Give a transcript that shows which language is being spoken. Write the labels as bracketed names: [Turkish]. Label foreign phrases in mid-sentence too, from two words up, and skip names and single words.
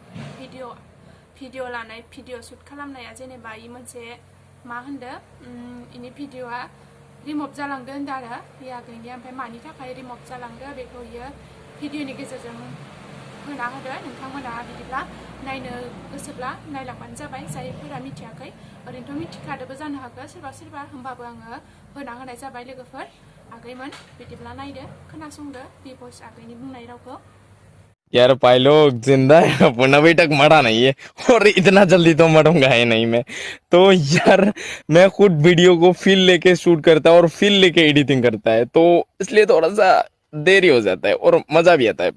[Bodo] भिडिअ लानाय [English] video shoot [Bodo] खालामनाया जेनेबा इ मोनसे मा होनदो इनि भिडिअआ रिमुभ जालांदो होनदो आरो बे आगैनिया ओमफ्राय मानि थाखाय रिमुभ जालांदो बेखौ इयो भिडिअनि गेजेरजों होना होदो नोंथांमोना बिदिब्ला नायनो गोसोब्ला नायलांबानो जाबाय जायफोरा मिथियाखै ओरैनोथ' मिथिखादोबो जानो हागौ सोरबा सोरबा होमबाबो आङो होना होनाय जाबाय लोगोफोर आगैमोन बिदिब्ला नायदो खोनासंदो बे भइस आगैनि बुंनाय रावखौ [Hindi] यार पायलोग जिंदा है अपन अभी तक मरा नहीं है और इतना जल्दी तो मरूंगा है नहीं मैं तो यार मैं खुद वीडियो को फील लेके शूट करता है और फील लेके एडिटिंग करता है तो इसलिए थोड़ा सा देरी हो जाता है और मजा भी आता है।